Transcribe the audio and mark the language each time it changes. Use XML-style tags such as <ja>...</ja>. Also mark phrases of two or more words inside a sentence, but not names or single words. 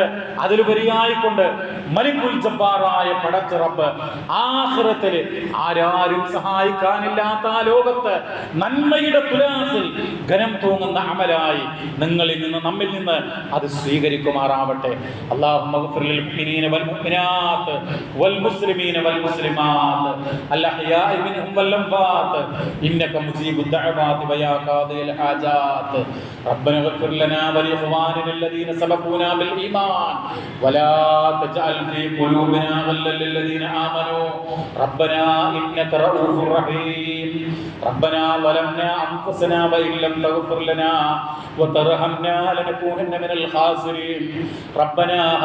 <ml>അതിലുപരിയായിക്കൊണ്ട് മലിക്കുൽ ജബ്ബാറായ പടച്ച റബ്ബ് ആഖിറത്തിൽ ആരാരും സഹായിക്കാനില്ലാത്ത ആ ലോകത്ത് നന്മയുടെ തുലാസിൽ ഘനം തൂങ്ങുന്ന അമലായി നിങ്ങളിൽ നിന്ന്, നമ്മിൽ നിന്ന് അത് സ്വീകരിക്കുമാറാവട്ടെ.</ml> <ar>اللهم اغفر للمؤمنين والمؤمنات والمسلمين والمسلمات الأحياء منهم والأموات الصلوات إنك مجيب الدعوات ويا قاضي الحاجات ربنا اغفر لنا ولإخواننا الذين سبقونا بالإيمان ولا تجعل في قلوبنا غلا للذين آمنوا ربنا إنك رؤوف رحيم ربنا ظلمنا أنفسنا وإن لم تغفر لنا وترحمنا لنكونن من الخاسرين ربنا هب</ar>